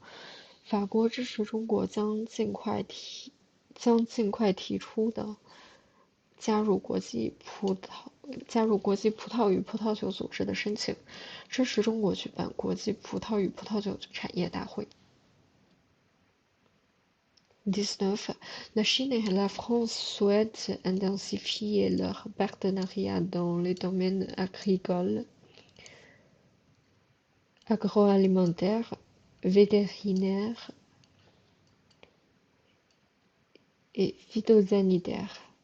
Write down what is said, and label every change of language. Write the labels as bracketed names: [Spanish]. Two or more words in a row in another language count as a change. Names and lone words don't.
[Chinese] 法国支持中国将尽快提出的加入国际葡萄与葡萄酒组织的申请，支持中国举办国际葡萄与葡萄酒产业大会。19. [French] La Chine et la France souhaitent intensifier leur partenariat dans les domaines agricoles, agroalimentaires, vétérinaires et phytosanitaires.